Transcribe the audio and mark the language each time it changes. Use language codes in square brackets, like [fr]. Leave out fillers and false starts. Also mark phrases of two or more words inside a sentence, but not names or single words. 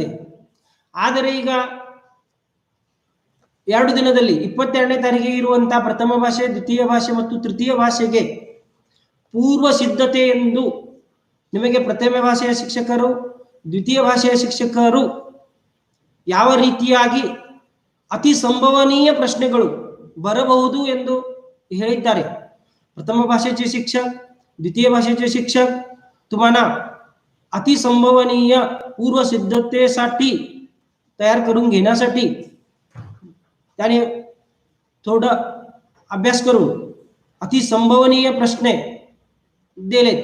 [kn] ಆದರೆ ಈಗ 2 ದಿನದಲ್ಲಿ 22ನೇ ತಾರೀಕಿಗೆ ಇರುವಂತಹ ಪ್ರಥಮ ಭಾಷೆ, ದ್ವಿತೀಯ ಭಾಷೆ ಮತ್ತು ತೃತೀಯ ಭಾಷೆಗೆ ಪೂರ್ವ ಸಿದ್ಧತೆ ಎಂದು ನಿಮಗೆ ಪ್ರಥಮ ಭಾಷೆಯ ಶಿಕ್ಷಕರು, ದ್ವಿತೀಯ ಭಾಷೆಯ ಶಿಕ್ಷಕರು ಯಾವ ರೀತಿಯಾಗಿ ಅತಿ ಸಂಭವನೀಯ ಪ್ರಶ್ನೆಗಳು बरಬಹುದು ಎಂದು ಹೇಳಿದ್ದಾರೆ. [mr] प्रथम भाषेचे शिक्षक, द्वितीय भाषेचे शिक्षक तुम्हाला अति संभवनीय पूर्व सिद्धतेसाठी तयार करून घेण्यासाठी त्याने थोडा अभ्यास करून अति संभवनीय प्रश्न दिलेत.